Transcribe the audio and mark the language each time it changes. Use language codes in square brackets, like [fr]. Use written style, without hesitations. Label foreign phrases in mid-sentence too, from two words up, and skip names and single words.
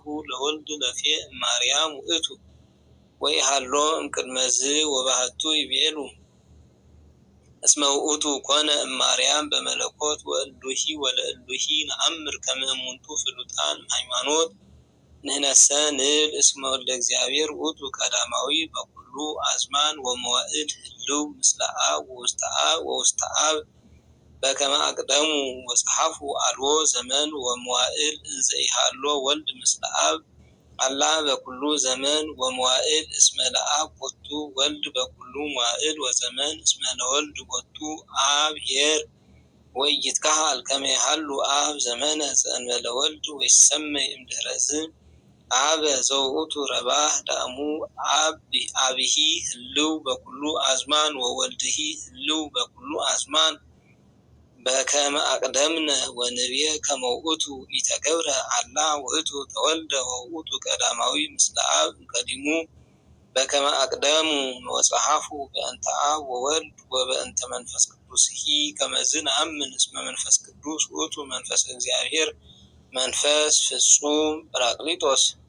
[gez] ለወልድ ለፌ እማርያም ውእቱ ወኢሃሎ እምቅድመዝ ወባሕቱ ይቤሉ እስመ ውእቱ ኮነ እማርያም በመለኮት ወእሉሂ ወለእሉሂ ነአምር ከመ እሙንቱ ፍሉጣን ሃይማኖት ንሕነሰ ንብል እስመ ወልደ እግዚአብሔር ውእቱ ቀዳማዊ በኩሉ አዝማን ወመዋዕል ህልው ምስለ አብ ወውስተ አብ በከመ አቅደሙ ወጸሐፉ አልቦ ዘመን ወመዋዕል እንዘ ኢሃሎ ወልድ ምስለ አብ አላ በኩሉ ዘመን ወመዋዕል እስመ ለአብ ቦቱ ወልድ በኩሉ መዋዕል ወዘመን እስመ ለወልድ ቦቱ አብ ኄር ወኢይትከሃል ከመ ይሃሉ አብ ዘመነ ዘእንበለ ወልድ ወይሰመይ እምድኅረዝ አበ ዘውእቱ ረባህ ዳእሙ አብሂ ህልው በኩሉ አዝማን ወወልድሂ ህልው በኩሉ አዝማን በከመ አቅደምነ ወንብየ ከመ ውእቱ ኢተገብረ አላ ውእቱ ተወልደ ወውእቱ ቀዳማዊ ምስለ አብ እምቀዲሙ በከመ አቅደሙ ወጸሐፉ በእንተ አብ ወወልድ ወበእንተ መንፈስ ቅዱስሂ ከመዝ ነአምን እስመ መንፈስ ቅዱስ ውእቱ መንፈስ እግዚአብሔር መንፈስ ፍጹም ጰራቅሊጦስ